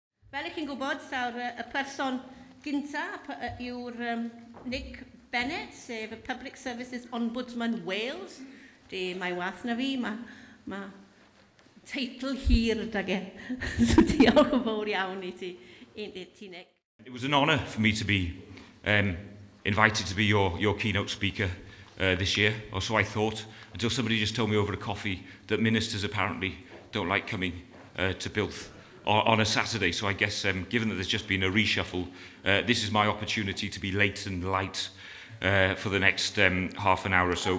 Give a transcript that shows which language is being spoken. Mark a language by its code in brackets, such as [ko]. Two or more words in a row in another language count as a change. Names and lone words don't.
[cy] Fel ych chi'n gwybod, y person gyntaf yw'r Nick Bennett, sef y [en] Public Services Ombudsman Wales. [cy] Mae wath na fi, mae teitl hir dag e. So diolch yn fawr iawn i ti, Nick. [en] It was an honour for me to be invited to be your keynote speaker this year, or so I thought, until somebody just told me over a coffee that ministers apparently don't like coming to Bilth on a Saturday. So I guess, given that there's just been a reshuffle, this is my opportunity to be late and light for the next half an hour or so.